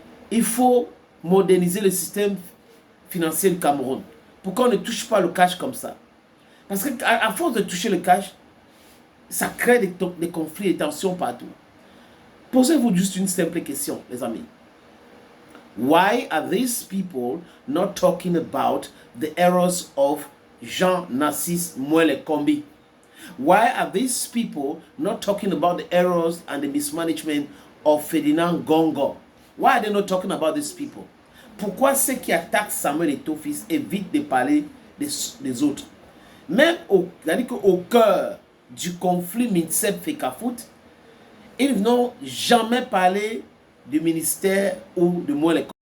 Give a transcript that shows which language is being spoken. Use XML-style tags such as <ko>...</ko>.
<fr>Il faut moderniser le système financier du Cameroun. Pourquoi on ne touche pas le cash comme ça? Parce qu'à force de toucher le cash, ça crée des conflits et des tensions partout. Posez-vous juste une simple question, les amis.</fr> <en>Why are these people not talking about the errors of Jean-Narcisse Moelle Kombi? Why are these people not talking about the errors and the mismanagement of Ferdinand Gongo? Why are they not talking about these people?</en> <fr>Pourquoi ceux qui attaquent Samuel Eto'o-Fils évitent de parler des autres? Même au cœur du conflit Minseb-Fecafoot, ils n'ont jamais parlé du ministère ou de Moelle Kombi.</fr>